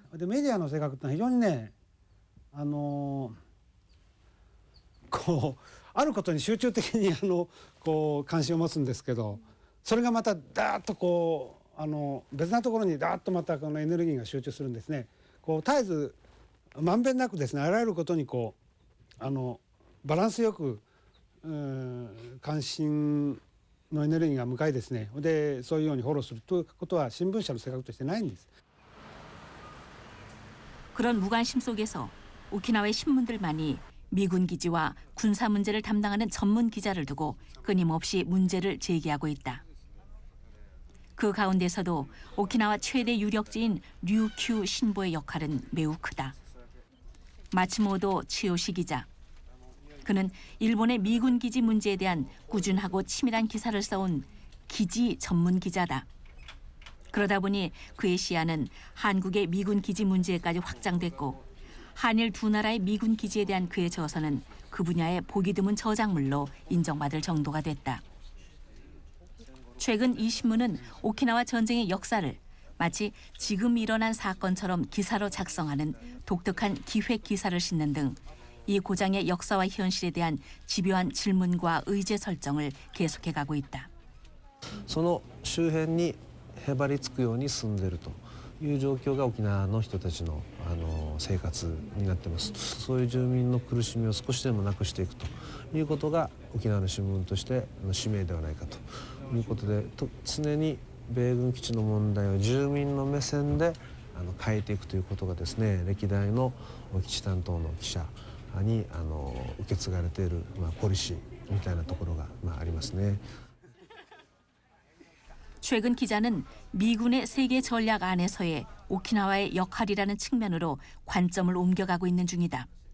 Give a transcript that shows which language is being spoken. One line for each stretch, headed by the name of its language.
Japanese: でメディアの性格ってのは非常にねあることに集中的に関心を持つんですけどそれがまたダーッと別なところにダーッとまたこのエネルギーが集中するんですね。絶えずまんべんなくですねあらゆることにバランスよく関心のエネルギーが向かいですねでそういうようにフォローするということは新聞社の性格としてないんです。
Korean: 그런 무관심 속에서 오키나와의 신문들만이 미군 기지와 군사 문제를 담당하는 전문 기자를 두고 끊임없이 문제를 제기하고 있다. 그 가운데서도 오키나와 최대 유력지인 류큐 신보의 역할은 매우 크다. 마츠모도 치요시 기자. 그는 일본의 미군 기지 문제에 대한 꾸준하고 치밀한 기사를 써온 기지 전문 기자다. 그러다 보니 그의 시야는 한국의 미군 기지 문제까지 확장됐고 한일 두 나라의 미군 기지에 대한 그의 저서는 그 분야의 보기 드문 저작물로 인정받을 정도가 됐다. 최근 이 신문은 오키나와 전쟁의 역사를 마치 지금 일어난 사건처럼 기사로 작성하는 독특한 기획 기사를 싣는 등 이 고장의 역사와 현실에 대한 집요한 질문과 의제 설정을 계속해가고 있다.
Japanese: その周辺にへばりつくように住んでいるという状況が沖縄の人たちの生活になっています。そういう住民の苦しみを少しでもなくしていくということが沖縄の新聞としての使命ではないかということで常に米軍基地の問題を住民の目線で変えていくということがですね歴代の基地担当の記者に受け継がれているポリシーみたいなところがありますね。
Korean: 최근 기자는 미군의 세계 전략 안에서의 오키나와의 역할이라는 측면으로 관점을 옮겨가고 있는 중이다.